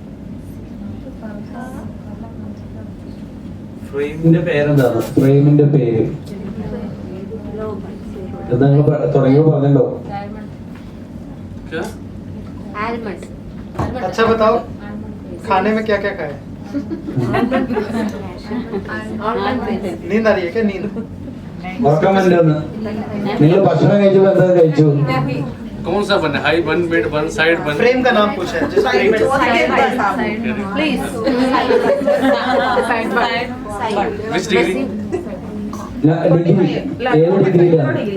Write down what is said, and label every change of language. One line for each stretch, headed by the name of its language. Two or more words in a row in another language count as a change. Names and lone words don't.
Malayalam: ഫ്രെയിമിന്റെ പേരെന്താണ്? ഫ്രെയിമിന്റെ പേര് എന്താ നിങ്ങൾ തുടങ്ങിയോ പറഞ്ഞല്ലോ?
Hindi: अच्छा बताओ खाने में क्या क्या खाए? नींद आ रही है क्या? नींद
Malayalam: ഉറക്കം വരുന്നുണ്ടെന്ന് നിങ്ങൾ ഭക്ഷണം കഴിച്ചപ്പോൾ എന്താ കഴിച്ചു?
Hindi: कौन सा बन है?
English: high bun, mid bun, side bun?
Hindi: फ्रेम का नाम पूछा है जिस फ्रेम प्लीज
English: which degree?
Malayalam: ഡിഗ്രി ഏത് ഡിഗ്രിയിലാണ്?